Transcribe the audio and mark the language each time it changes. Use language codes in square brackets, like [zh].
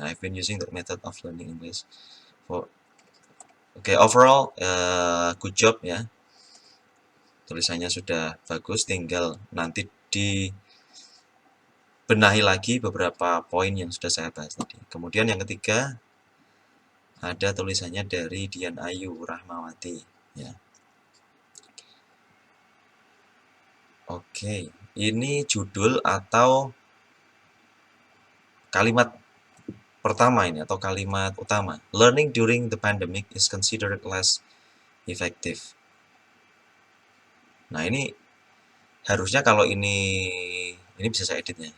[en] I've been using the method of learning English for. Oke, overall good job ya. [id] Tulisannya sudah bagus, tinggal nanti dibenahi lagi beberapa poin yang sudah saya bahas tadi. Kemudian yang ketiga, ada tulisannya dari Dian Ayu Rahmawati ya. Oke, ini judul atau kalimat pertama ini, atau kalimat utama. [en] Learning during the pandemic is considered less effective. [id] Nah, ini harusnya kalau ini bisa saya editnya.